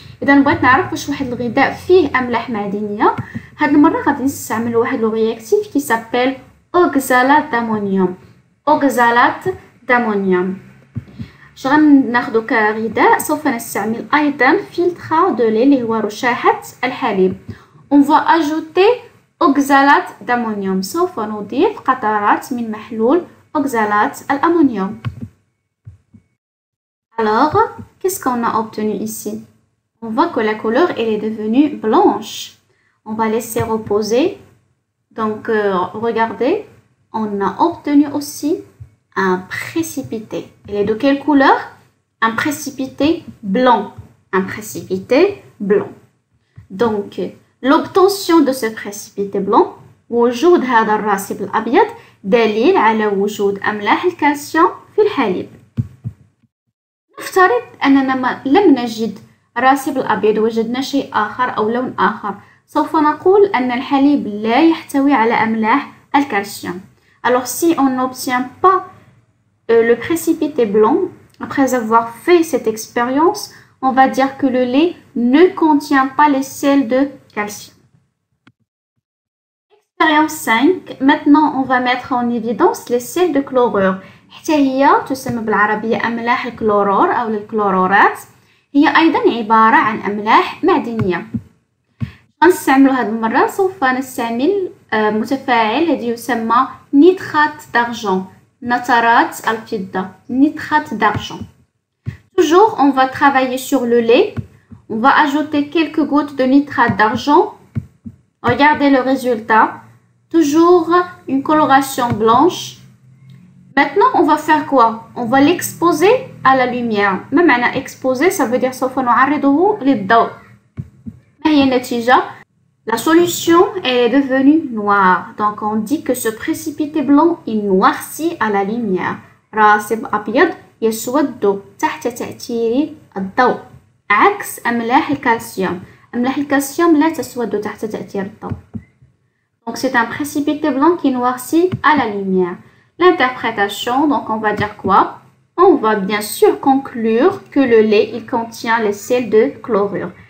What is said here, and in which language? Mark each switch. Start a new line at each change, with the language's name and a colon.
Arabic: إذا بغيت نعرف واش واحد الغذاء فيه أملاح معدنية هاد المرة غادي نستعمل واحد
French: لو رياكتيف كي سابيل
Arabic: أوكزالات دامونيوم. أوكزالات دامونيوم. اش غناخدو كغذاء سوف نستعمل أيضا فلتر دو لي اللي هو رشاحة الحليب.
French: On va ajouter أوكزالات دامونيوم.
Arabic: سوف نضيف قطرات من محلول أوكزالات الأمونيوم.
French: Alors, qu'est-ce qu'on a obtenu ici? On voit que la couleur elle est devenue blanche. On va laisser reposer. Donc, regardez, on a obtenu aussi un précipité. Il est de quelle couleur? Un précipité blanc. Un précipité blanc. Donc, l'obtention de ce précipité blanc,
Arabic: وجود هذا الراسب الأبيض دليل على وجود أملاح الكالسيوم في الحليب. نفترض أننا لم نجد راسب الأبيض وجدنا شيء آخر أو لون آخر. سوف نقول أن الحليب لا يحتوي على أملاح الكالسيوم.
French: Alors si on n'obtient pas le précipité blanc, après avoir fait cette expérience, on va dire que le lait ne contient pas les sels de calcium. Expérience 5. Maintenant, on va mettre en évidence les sels de chlorure.
Arabic: حتى هي تسمى بالعربية أملاح الكلورور أو الكلورورات. هي أيضا عبارة عن أملاح معدنية. غنستعملو هاد المرة سوف نستعمل متفاعل الذي يسمى نيترات d'argent. نترات الفضة.
French: نيترات d'argent. Toujours, on va travailler sur le lait. On va ajouter quelques gouttes de nitrate d'argent. Regardez le résultat. Toujours une coloration blanche. Maintenant, on va faire quoi? On va l'exposer à la lumière. Même à exposer, ça veut dire
Arabic: سوف نعرضه للضوء. ما هي النتيجة?
French: La solution est devenue noire. Donc, on dit que ce précipité blanc est noirci à la lumière.
Arabic: راسب أبيض يسود تحت تأثير الضوء. عكس أملاح الكالسيوم. أملاح الكالسيوم لا تسود تحت تأثير الضوء.
French: Donc, c'est un précipité blanc qui noircit à la lumière. L'interprétation, donc on va dire quoi? On va bien sûr conclure que le lait, il contient les sels de chlorure.